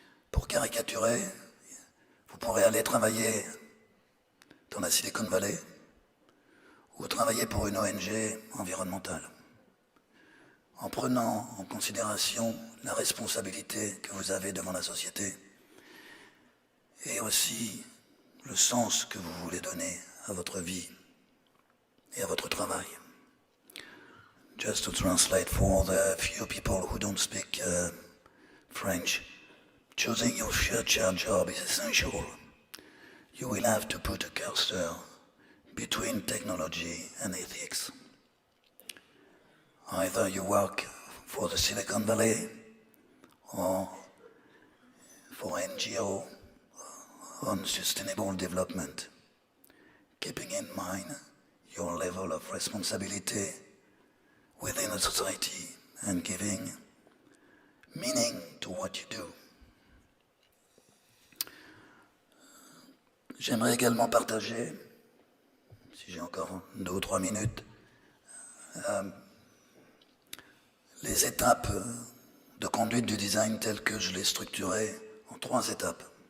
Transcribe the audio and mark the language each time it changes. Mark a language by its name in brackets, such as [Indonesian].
[French] Pour caricaturer, vous pourrez aller travailler dans la Silicon Valley ou travailler pour une ONG environnementale, en prenant en considération la responsabilité que vous avez devant la société et aussi le sens que vous voulez donner à votre vie et à votre travail. [English] Just to translate for the few people who don't speak French, choosing your future job is essential. You will have to put a cursor between technology and ethics. Either you work for the Silicon Valley or for NGO on sustainable development, keeping in mind your level of responsibility within a society and giving meaning to what you do. [French] J'aimerais également partager, si j'ai encore 2 ou 3 minutes, les étapes de conduite du design telles que je l'ai structuré en 3 étapes.